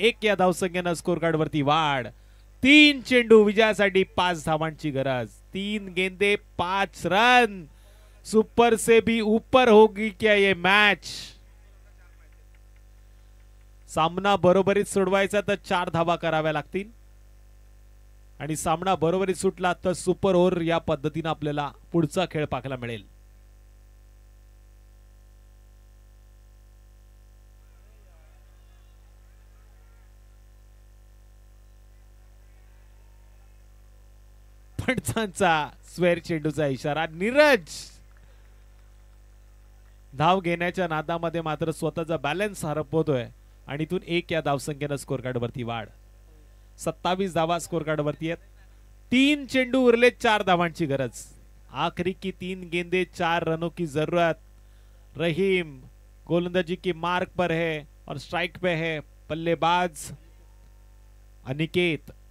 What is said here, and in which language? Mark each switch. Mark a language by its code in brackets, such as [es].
[mr] 1 या धावसंख्येनं score card वरती वाढ. 3 चेंडू विजयासाठी 5 धावांची गरज. [hi] 3 गेंदे 5 रन. सुपर से भी ऊपर होगी क्या ये मॅच. [mr] सामना बरोबरीत सोडवायचा तर 4 धावा कराव्या लागतील. आणि सामना बरोबरीत सुटला तर सुपर ओव्हर या पद्धतीने आपल्याला पुढचा खेळ पाहायला मिळेल. पंचांचा स्वेर चेंडूचा इशारा. नीरज धाव घेण्याच्या नादामध्ये मात्र स्वतःचा बॅलन्स हरपवतोय आणि इथून 1 या धावसंख्येनं स्कोर कार्ड वरती वाढ. 27 धावा स्कोर कार्ड वरती आहेत. 3 चेंडू उरले 4 धावांची गरज. [hi] आखिरी की 3 गेंदे 4 रनों की जरूरत. रहीम गोलंदाजी की मार्क पर है और स्ट्राइक पे है बल्लेबाज अनिकेत.